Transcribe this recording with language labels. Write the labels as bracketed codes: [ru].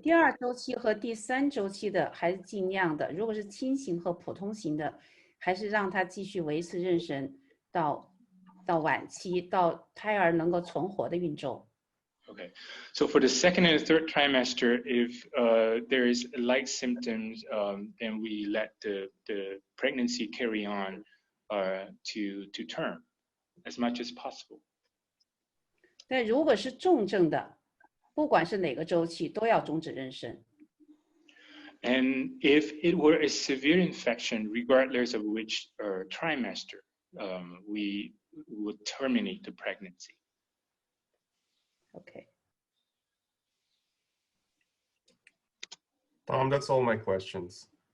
[zh] 第2周期和第3周期的还是尽量的，如果是轻型和普通型的，还是让她继续维持妊娠到晚期，到胎儿能够存活的孕周。 [en] Okay, so for the second and third trimester, if there is light symptoms, then we let the pregnancy carry on to term as much as possible. [zh] 但如果是重症的，不管是哪个周期，都要终止妊娠。 [en] And if it were a severe infection, regardless of which trimester, we would terminate the pregnancy. Okay. That's all my questions.